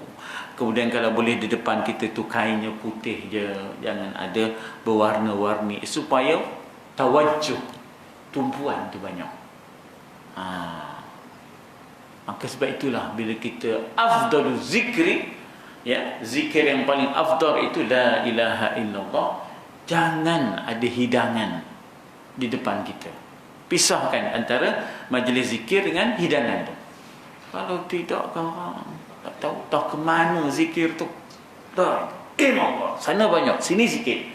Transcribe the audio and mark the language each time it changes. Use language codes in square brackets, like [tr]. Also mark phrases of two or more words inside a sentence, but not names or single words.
[ms] Kemudian kalau boleh di depan kita tu kainnya putih je, jangan ada berwarna-warni, supaya tawajuh, tumpuan tu banyak. Maka sebab itulah bila kita [ar] أفضل الذكر [ms] ya, zikir yang paling afdal itu [ar] لا إله إلا الله, [ms] jangan ada hidangan di depan kita. Pisahkan antara majlis zikir dengan hidangan tu. Kalau tidak korang tak tahu tak ke mana zikir tu. Tak. Allah. Sana banyak, sini sikit.